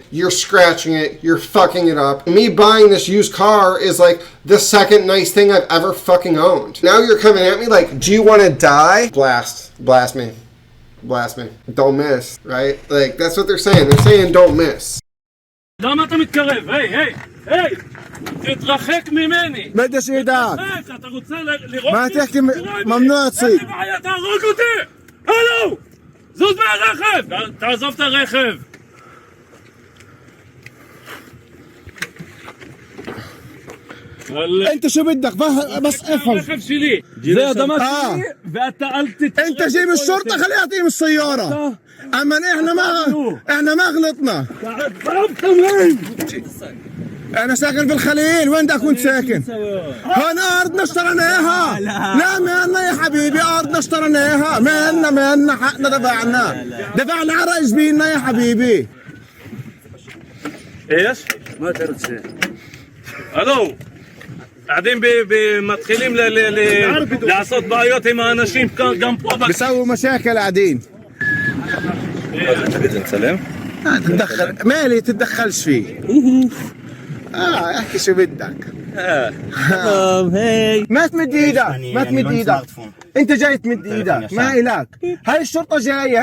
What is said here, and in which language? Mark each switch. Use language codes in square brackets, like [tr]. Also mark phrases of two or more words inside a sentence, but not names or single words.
[en] You're scratching it. You're fucking it up. Me buying this used car is the second nice thing I've ever fucking owned. Now you're coming at me do you want to die? Blast me. Blast me. Don't miss, right? That's what they're saying. They're saying don't miss. [he] למה אתה מתקרב? היי, היי, היי! תתרחק ממני. [ar] بدش ايدك. [he] אתה רוצה לראות [ar] ما تحكي ممنوع تصير. [he] אין לי בעיה, תהרוג אותי! הלו! זוז מהרכב! תעזוב את הרכב! [ar] انت شو بدك بس افهم. [he] הרכב שלי! זה אדמה שלי ואתה אל תתקרב. [ar] انت جيب الشرطه خليه يعطيهم السياره. اما احنا ما غلطنا. انا ساكن في الخليل. وين بدك كنت ساكن؟ هون ارضنا اشتريناها. لا ما لنا يا حبيبي ارضنا اشتريناها. ما لنا حقنا دفعنا على رئيس بينا يا حبيبي. ايش؟ ما تعرف شيء. الو قاعدين [he] מתחילים לעשות בעיות עם האנשים גם פה. [ar] بيسووا مشاكل قاعدين. تبي نسلم؟ تتدخل مالي تتدخلش فيه. احكي شو بدك. ما تمد ايدك. انت جاي تمد ايدك ما إلك. هاي الشرطه جايه.